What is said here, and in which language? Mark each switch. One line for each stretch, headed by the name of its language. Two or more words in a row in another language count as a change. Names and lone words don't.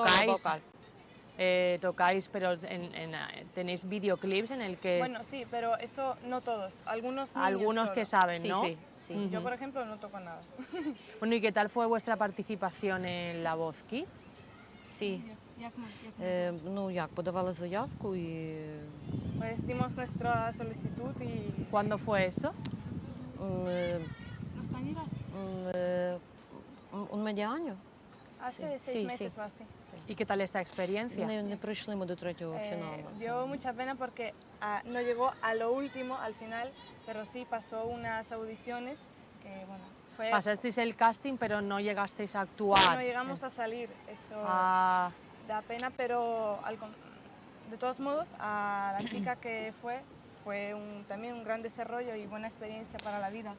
Spanish: Tocáis, vocal. tocáis, pero tenéis videoclips en el que Bueno, sí, pero eso no todos. Algunos niños algunos solo. que saben, Sí, ¿no? sí, sí. Yo, por ejemplo, no toco nada. Bueno, ¿y qué tal fue vuestra participación en La Voz Kids? Sí.
Ukrainian: Ну як, подавала заявку і
Spanish: Pues dimos nuestra solicitud y... ¿Cuándo fue esto? ¿Nos traerás? un medio año. Hace Sí, 6 sí, meses sí. o así. ¿Y qué tal esta experiencia?
Ukrainian: Не пройшли ми до третього фіналу.
Spanish: Dio mucha pena porque no llegó a lo último, al final, pero sí pasó unas audiciones que, bueno, fue... Pasasteis el casting, pero no llegasteis a Sí, actuar. no llegamos a salir, eso Ah, da pena, pero de todos modos, a la chica que fue también un gran desarrollo y buena experiencia para la vida.